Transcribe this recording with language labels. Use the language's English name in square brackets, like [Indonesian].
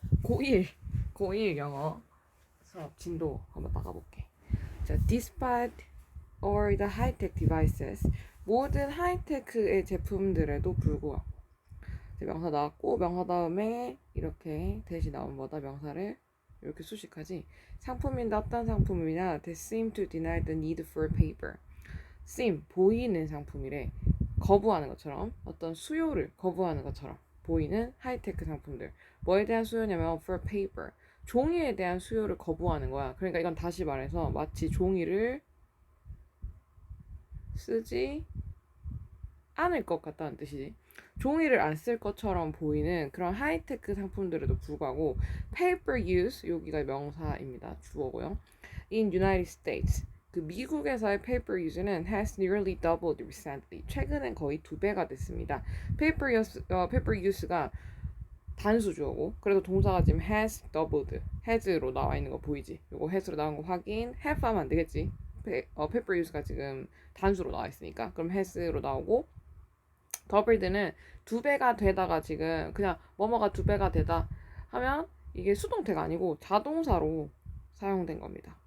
[Korean] 고1 영어 수업 진도 한번 나가볼게. 자, [English] despite all the high-tech devices, [Korean] 모든 하이테크의 제품들에도 불구하고. 명사 나왔고, 명사 다음에 이렇게 대신 나온 뭐다 명사를 이렇게 수식하지. 상품인데 어떤 상품이냐? [English] They seem to deny the need for paper. [Korean] seem 보이는 상품이래. 거부하는 것처럼 어떤 수요를 거부하는 것처럼 보이는 하이테크 상품들. 뭐에 대한 수요냐면 [English] for paper. [Korean] 종이에 대한 수요를 거부하는 거야. 그러니까 이건 다시 말해서 마치 종이를 쓰지 않을 것 같다는 뜻이지. 종이를 안 쓸 것처럼 보이는 그런 하이테크 상품들에도 불구하고 paper use, 여기가 명사입니다. 주어고요. [English] In United States, [Korean] 그 미국에서의 [English] paper use는 has nearly doubled recently. [Korean] 최근엔 거의 2배가 됐습니다. paper use가 단수 주어고, 그래서 동사가 지금 [English] has doubled, [Korean] has로 나와 있는 거 보이지? 요거 has로 나온 거 확인. have 하면 안 되겠지? paper use가 지금 단수로 나와 있으니까. 그럼 has로 나오고, 더블드는 2배가 되다가 지금 그냥 뭐뭐가 2배가 되다 하면 이게 수동태가 아니고 자동사로 사용된 겁니다.